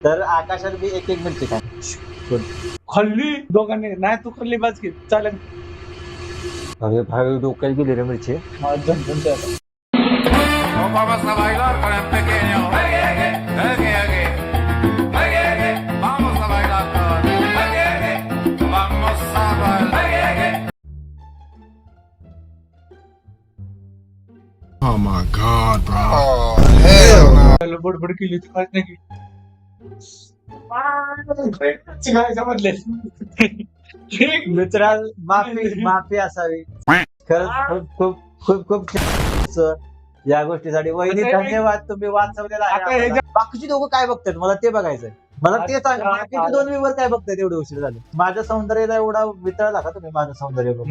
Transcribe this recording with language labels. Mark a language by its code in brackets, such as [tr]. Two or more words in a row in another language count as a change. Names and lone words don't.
[mr] तर आकाशात बी एक एक मिरची काय खाल्ली दोघांनी नाही तू खाल्ली बाज की चालेल अरे भाई डोक्यात गेली रे मिरची [es] Vamos a bailar con el pequeño. Vamos a bailar con Vamos a bailar. [en] Oh my god, bro. Oh, hell no. [mr] बडबड केली होती माहित नाही की मित्रा माफी असावी खरंच खूप खूप खूप खूप sir. या गोष्टीसाठी वहिनी धन्यवाद तुम्ही वाचवलेला आहे बाकीची लोक काय बघतात मला ते बघायचंय मला ते सांग बाकीचे दोन व्ह्यूवर काय बघतात एवढे उशीर झाले माझ्या सौंदर्याला एवढा वितळला का तुम्ही माझं सौंदर्य बघून?